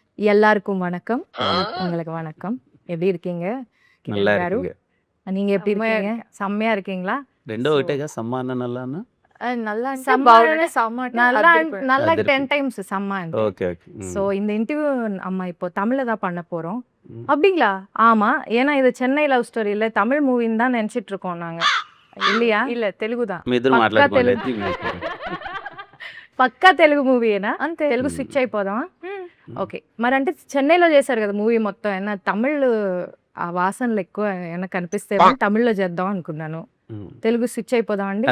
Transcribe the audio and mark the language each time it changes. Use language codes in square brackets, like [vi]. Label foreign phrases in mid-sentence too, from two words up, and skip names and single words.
[ta] எல்லாருக்கும் வணக்கம். உங்களுக்கு வணக்கம். எப்படி இருக்கீங்க? நல்லா கிரண் காரு. இருக்குங்க. நீங்க எப்படி செம்மையா இருக்கீங்க? செம்மையா இருக்கீங்களா? [te] రెండో సో ఒకటేగా సమ్మాన నల్లానా? நல்லா అంటే [ta] సమ్మ [te] బాగుండే సమ్మ అంటే [ta] நல்லா [te] అదిరిపోయింది. [ta] நல்லா [te] అదిరిపోయింది. [ta] 10 டைம்ஸ் செம்ம అంటే. [en] okay okay. [ta] ஸோ இந்த இன்டர்வியூ நம்ம இப்போ தமிழ்ல தான் பண்ண போறோம். ம். அப்படிங்களா? ஆமா. ஏன்னா இது சென்னை லவ் ஸ்டோரி இல்ல தமிழ் மூவின்னு தான் நினைச்சிட்டு இருக்கோம் நாங்க. இல்லையா? இல்ல తెలుగు தான். [te] మీ ఇద్దరు పక్కా మాట్లాడుకోండి తెలుగు. అయితే మీకు. పక్కా తెలుగు మూవీయేనా? అంతే. తెలుగు స్విచ్ అయిపోదామా? హ్మ్. ఓకే. మరంటే చెన్నైలో చేశారు కదా మూవీ మొత్తం. ఏమన్నా తమిళ్ ఆ వాసనలు ఎక్కువ ఏమన్నా కనిపిస్తేమో తమిళ్లో చేద్దాం అనుకున్నాను. తెలుగు స్విచ్ అయిపోదాం అండి.